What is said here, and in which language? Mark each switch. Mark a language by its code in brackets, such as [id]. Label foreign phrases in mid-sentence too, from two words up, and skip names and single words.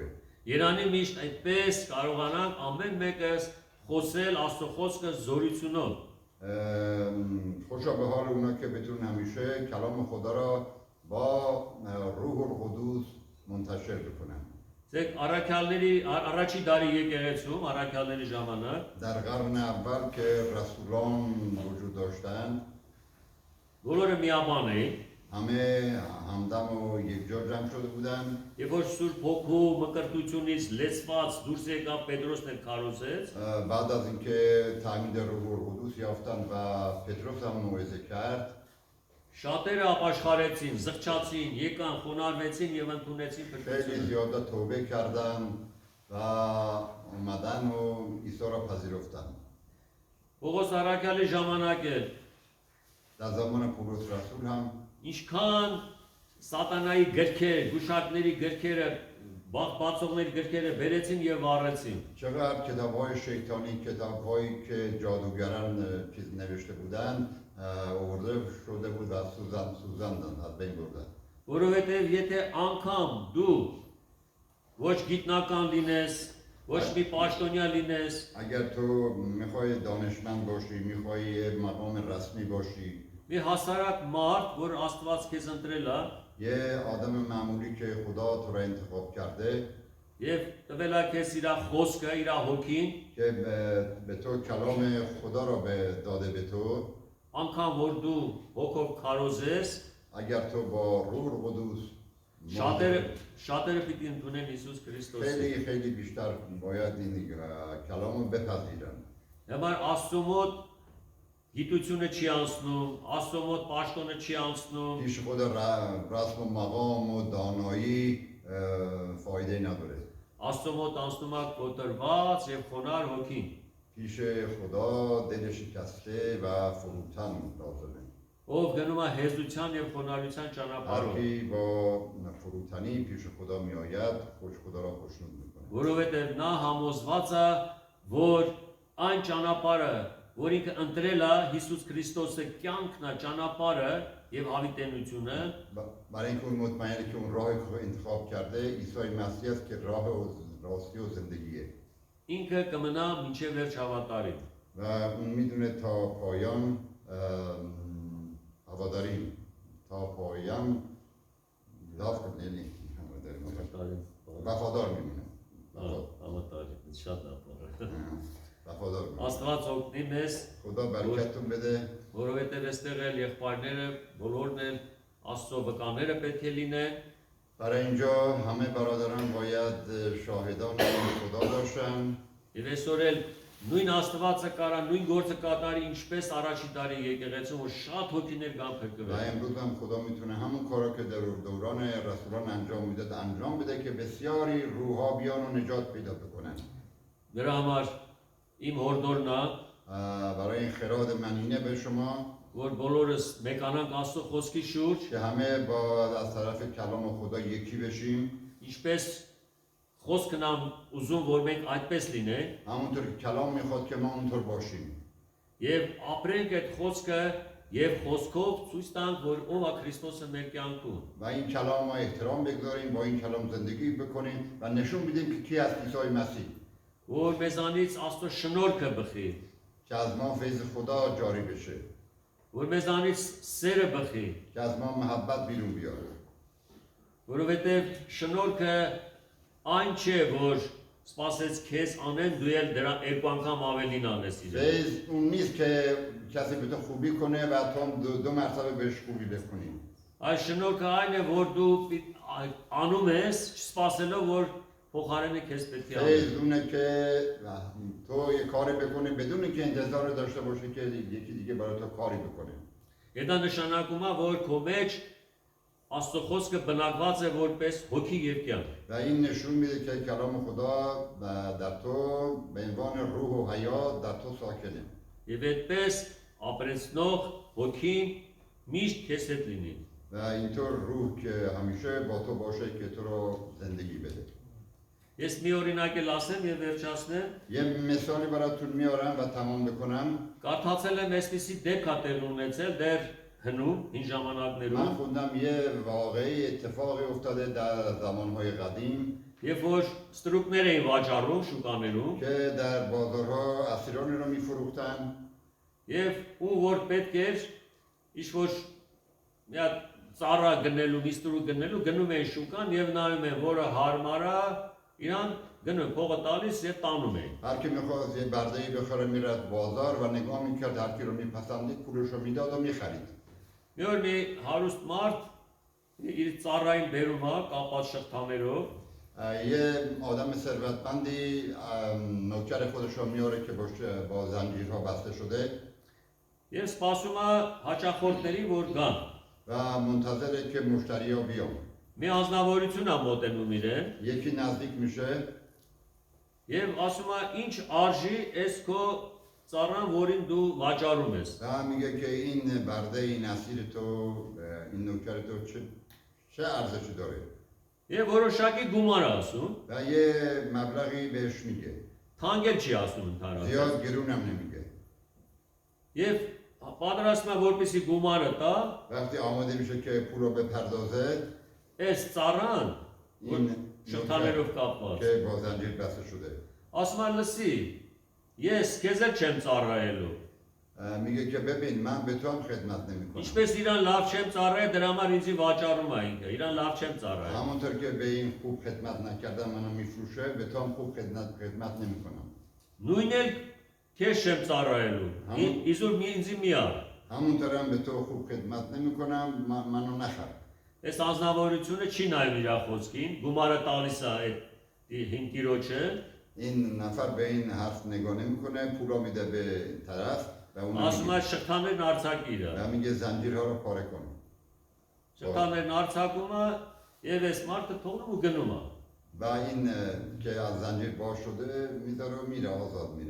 [hy] Երանի միշտ այդպես կարողանանք ամեն մեկս խոսել Աստծո խոսքը զորությունով։ [fa] خوشا به حال اونا که بتونن همیشه کلام خدا را با روح القدس منتشر بکنن [hy] Ձեր առաքյալների առաջի դարի եկեղեցում, առաքյալների ժամանակ [fa] در قرن اول که رسولان وجود داشتن [hy] բոլորը միաբան էին, [fa] همه همدم و یک جا جمع شده بودن [hy] երբ որ Սուրբ Հոգու մկրտությունից լեցված դուրս եկավ Պետրոսն էլ քարոզեց, [fa] بعد از اینکه تعمید روح القدس یافتن و پتروس هم موعظه کرد [hy] շատերը ապաշխարեցին, զղջացին, եկան, խոնարհվեցին եւ ընդունեցին [fa] خیلی [hy] փրկությունը։ [fa] زیاد توبه کردن و اومدن و عیسی را پذیرفتن [hy] Պողոս Արաքյալի ժամանակ է [fa] در زمان پولس رسول هم [hy] ինչքան սատանայի գրքեր, գուշակների գրքերը, բացողների գրքերը բերեցին եւ վառեցին։ [fa] چقدر کتاب‌های شیطانی، کتاب‌هایی که جادوگران چیز نوشته بودند آورده شده بود و سوزاندن از بین بردن. [hy] Որովհետեւ եթե անգամ դու ոչ գիտնական լինես, ոչ մի պաշտոնյա լինես, [fa] اگر تو میخوای دانشمند باشی، میخوای مقام رسمی باشی، [hy] մի հասարակ մարդ, որ Աստված քեզ ընտրել է, [fa] یه آدم معمولی که خدا تو را انتخاب کرده [hy] եւ տվել է քեզ իր խոսքը, իր հոգին, [fa] که به تو کلام خدا را داده به تو، [hy] անգամ որ دو հոգով քարոզես, [fa] اگر تو با روح القدس [hy] շատերը պիտի ընդունեն Հիսուս Քրիստոսը։ [fa] خیلی خیلی بیشتر باید این کلام رو بپذیرن. [hy] Հիմա Աստծո մոտ գիտությունը չի անցնում, Աստծո մոտ պաշտոնը չի անցնում, [fa] پیش خدا رسم و مقام و دانایی فایده نداره. [hy] Աստծո մոտ անցնում է կոտրված եւ խոնար հոգին։ [fa] پیش خدا دل شکسته و فروتن لازمه. [hy] Ով գնում է հեզության եւ խոնարհության [fa] هر [hy] ճանապարհով, [fa] کی با فروتنی پیش خدا می آید خدا را خوشنود میکنه. [hy] որովհետեւ նա համոզված է, որ այն ճանապարհը, որ ինքը ընտրել է Հիսուս Քրիստոսը կյանքն է ճանապարհը եւ հավիտենությունը, [fa] برای اینکه اون مطمئنه که اون راهی که انتخاب کرده عیسی مسیح است که راه و راستی و زندگیه [hy] ինքը կմնա մինչեւ վերջ հավատարիմ։ [fa] و اون میدونه تا پایان هواداریم، تا پایان لاف کنه وفادار میمونه. [hy] Հավատարիմ, շատ ապառ։ [fa] وفادار میمونه. [hy] Աստված օգնի մեզ, [fa] خدا برکتتون بده. [hy] որովհետև այստեղ էլ եղբայրները բոլորն էլ Աստծո վկաները պետք է լինեն, [fa] برای اینجا همه برادران باید شاهدان خدا باشن [hy] եւ այսօր էլ նույն Աստվածը կարա նույն գործը կատարի, ինչպես առաջի տարի եկեղեցում, որ շատ հոգիներ կան [fa] و [hy] փրկվել։ [fa] امروز هم خدا میتونه همون کارا که در دوران رسولان انجام میداد انجام بده که بسیاری روحا بیان و نجات پیدا بکنن. [hy] Դրա համար իմ հորդորն է, [fa] برای این خراد منینه به شما [hy] որ բոլորս մեկանանք Աստծո խոսքի շուրջ, [fa] که همه با از طرف کلام خدا یکی بشیم، [hy] ինչպես խոսքն ամ ուզում որ մենք այդպես լինենք, [fa] همونطور که کلام میخواد که ما اونطور باشیم [hy] եւ ապրենք այդ խոսքը եւ խոսքով ցույց տանք, որ ով է Քրիստոսը մեր կյանքում։ [fa] و این کلام ما احترام بگذاریم، با این کلام زندگی بکنیم و نشون بدیم که کی است عیسی مسیح، [hy] Որ մեզանից Աստծո շնորհքը բխի, [fa] که از ما فیض خدا جاری بشه، [hy] որ մեզանից սերը բխի, [fa] که از ما محبت بیرون بیاره. [hy] որովհետև շնորհքը այն չէ, որ սпасեց քեզ անեն, դու էլ դրա երկու անգամ ավելին անես իրեն։ [fa] فیض اون نیست که کسی به تو خوبی کنه و تو دو مرتبه بهش خوبی بکنی. [hy] Այս շնորհքը այն է, որ դու անում ես, չսպասելով, որ փոխարենը քեզ պետք է անեն։ [fa] فیض اونه که تو یه کاری بکنی بدون اینکه انتظار داشته باشه که یکی دیگه برای تو کاری بکنه. [hy] Դա նշանակում է, որ քո մեջ Աստծո խոսքը բնակված է որպես հոգի եւ կյանք։ [fa] و این نشون میده که کلام خدا در تو به عنوان روح و حیات در تو ساکنه. [hy] Եվ այդպես ապրեցնող հոգին միշտ քեզ հետ լինի։ [fa] و اینطور روح که همیشه با تو باشه که تو رو زندگی بده. [hy] Ես մի օրինակ էլ ասեմ եւ վերջացնեմ։ [fa] یه مثالی براتون میارم و تمام بکنم. [hy] Կարդացել եմ այսպիսի դեպք ատեղ ունեցել դեռ հնում հին [fa] من [hy] ժամանակներում, [fa] خوندم یه واقعی اتفاقی افتاده در زمانهای قدیم [hy] երբ որ ստրուկներ էին վաճառում շուկաներում, [fa] که در بازارها اسیرانی رو میفروختن [hy] եւ ում որ պետք էր ինչ որ մի հատ ծառա գնելու, մի ստրուկ գնելու, գնում էին շուկան եւ նայում են, որը հարմար է, իրան գնում փողը տալիս եւ տանում էին։ [fa] هر کی میخواست یه برده‌ای بخره میرفت بازار و نگاه میکرد هر کی رو میپسندید پولش رو میداد و میخرید. [hy] Մի օր մի հարուստ մարդ իր ծառային բերում է կապած շղթաներով [fa] یه آدم ثروتمندی نوکر خودش رو میاره که با زنجیرها بسته شده [hy] եւ սպասում է հաճախորդների որ գան։ [fa] و منتظره که مشتری ها بیان. [hy] Մի անձնավորություն է մոտենում իրեն [fa] یکی نزدیک میشه [hy] եւ ասում է ինչ արժի էս քո ծառան, որին դու վաճառում ես։ [fa] و میگه که این برده این اسیر تو این نوکر تو چه ارزشی داره [hy] Եվ որոշակի գումար է ասում, [fa] و یه مبلغی بهش میگه [hy] թանկել չի ասում ընդհանրապես։ [fa] زیاد گرونم نمیگه [hy] Եվ պատրաստում է որպեսի գումարը տա, [fa] وقتی آماده میشه که پول رو بپردازه [hy] այս ծառան, որ [fa] این [hy] շղթաներով կապված, [fa] که با زنجیر بسته شده [hy] ասում է լսի, ես քեզ էլ չեմ ծառայելու։ [fa] میگه که ببین من به تو هم خدمت نمیکنم [hy] Ինչպես իրան լավ չեմ ծառայել, դրա համար ինձի վաճառում է ինքը, իրան լավ չեմ ծառայել։ [fa] همونطور که به این خوب خدمت نکردم منو میفروشه به تو هم خوب خدمت نمیکنم [hy] Նույնն էլ քեզ չեմ ծառայելու։ Համո- Իզուր մի ինձի մի ար։ [fa] همونطور هم به تو خوب خدمت نمیکنم منو نخر [hy] Այս անznավորությունը չի նայում իր խոսքին, գումարը տալիս է այդ հին տիրոջը, [fa] این نفر به این حرف نگاه نمیکنه پول رو میده به طرف و اون [hy] ասում է շղթաներն արձակիր է։ [fa] و میگه زنجیرها رو پاره کن [hy] Շղթաներն արձակում է եւ այս մարդը թողնում ու գնում է։ [fa] و این که از زنجیر باز شده میذاره و میره آزاد میره